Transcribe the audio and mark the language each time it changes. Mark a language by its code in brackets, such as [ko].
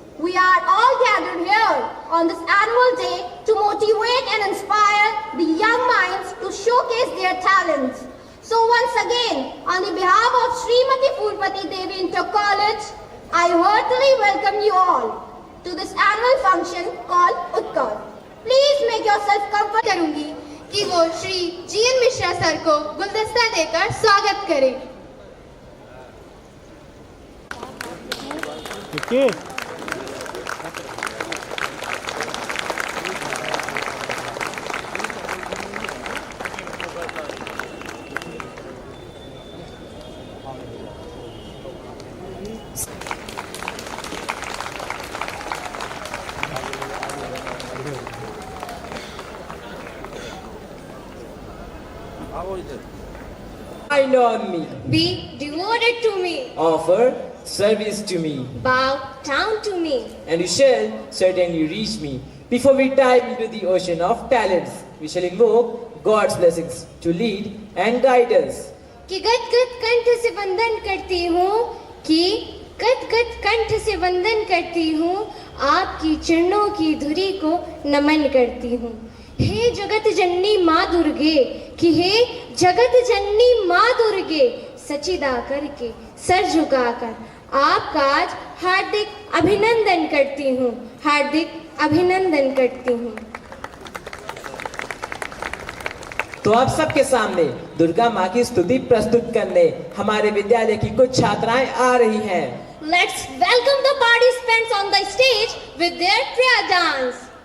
[en] We are all gathered here on this annual day to motivate and inspire the young minds to showcase their talents. So once again, on the behalf of Srimati Phulmati Devi Inter-College, I heartily welcome you all to this annual function called Utkar. Please make yourself comfortable. [hi] करूंगी कि वो Shri GN Mishra sir को गुलदस्ता देकर स्वागत करें। [en] Mind on me, Be devoted to me, offer service to me, bow down to me. and you shall certainly reach me. Before we dive into the ocean of talents, we shall invoke God's blessings to lead and guide us. [hi] कि गदगद कंठ से वंदन करती हूँ कि गदगद कंठ से वंदन करती हूँ आपकी चरणों की धुरी को नमन करती हूँ। हे जगत जननी माँ दुर्गे कि हे जगत जननी माँ दुर्गे सचिदा करके सर झुकाकर आपका आज हार्दिक अभिनंदन करती हूँ, हार्दिक अभिनंदन करती हूँ। तो आप सबके सामने दुर्गा माँ की स्तुति प्रस्तुत करने हमारे विद्यालय की कुछ छात्राएं आ रही हैं। [en] Let's welcome the participants on the stage with their prayer dance.